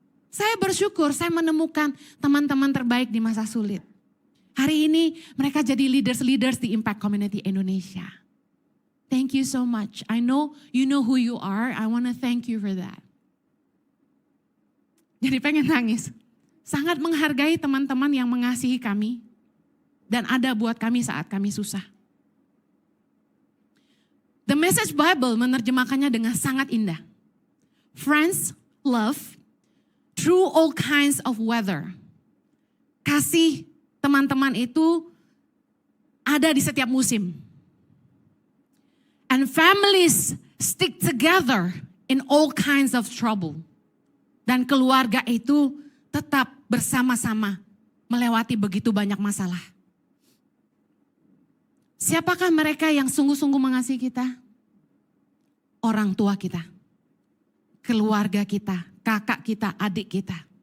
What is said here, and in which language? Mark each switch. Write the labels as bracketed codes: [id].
[id] Saya bersyukur saya menemukan teman-teman terbaik di masa sulit. Hari ini mereka jadi leaders di Impact Community Indonesia. [en] Thank you so much. I know you know who you are. I want to thank you for that. [id] Jadi pengen nangis. Sangat menghargai teman-teman yang mengasihi kami dan ada buat kami saat kami susah. The Message Bible menerjemahkannya dengan sangat indah. [en] Friends, love, through all kinds of weather. [id] Kasih teman-teman itu ada di setiap musim. [en] And families stick together in all kinds of trouble. [id] Dan keluarga itu tetap bersama-sama melewati begitu banyak masalah. Siapakah mereka yang sungguh-sungguh mengasihi kita? Orang tua kita, keluarga kita, kakak kita, adik kita.